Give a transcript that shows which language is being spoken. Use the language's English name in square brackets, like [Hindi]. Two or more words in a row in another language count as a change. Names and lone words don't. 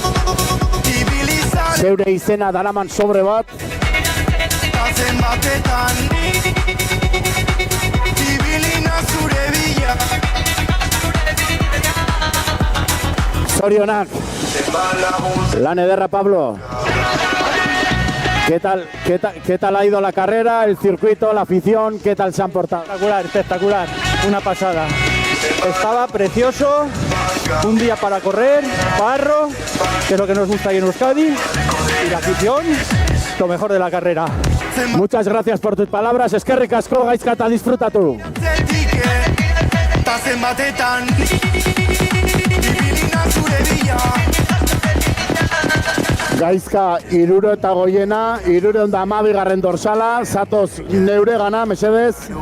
[Basque] Zeure izena daraman sobre bat. Zorionak. Lan ederra, Pablo. [Spanish] ¿Qué tal ha ido la carrera, el circuito, la afición? ¿Qué tal se han portado? Espectacular, espectacular. Una pasada. Estaba precioso. Un día para correr, barro, que es lo que nos gusta aquí en Euskadi. Y la afición, lo mejor de la carrera. Muchas gracias por tus palabras. [Basque] Eskerrik asko, Gaizka, eta disfrutatu. Gaizka 69, 312 dorsala, zatoz neure gana, mesedez.